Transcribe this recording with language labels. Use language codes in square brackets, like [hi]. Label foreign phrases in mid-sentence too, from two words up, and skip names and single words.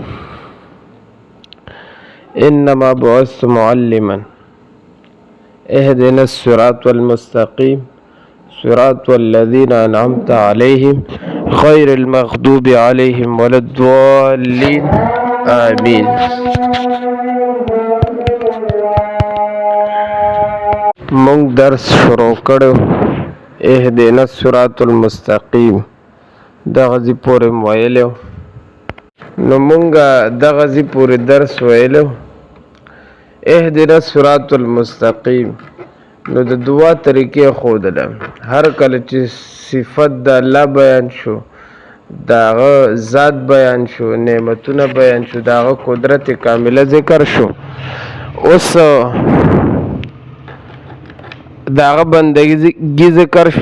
[ar] إنما بعثت معلما اهدنا الصراط المستقيم صراط الذين أنعمت عليهم غير المغضوب عليهم ولا الضالين آمين. [ps] مونږ درس شروع کړو [ar] اهدنا الصراط المستقيم [ps] دغه ځای پورې ویلو. نو مونږ دغه ځای پورې درس ویلو [ar] اهدنا الصراط المستقيم. [ps] نو د دعا طریقې ښودله. هر کله چې صفت د الله بیان شو، داغه ذات بیان شو، نعمتونه بیان شو، داغه قدرت کامله ذکر شو، اوس داغه بندگی ذکر شو.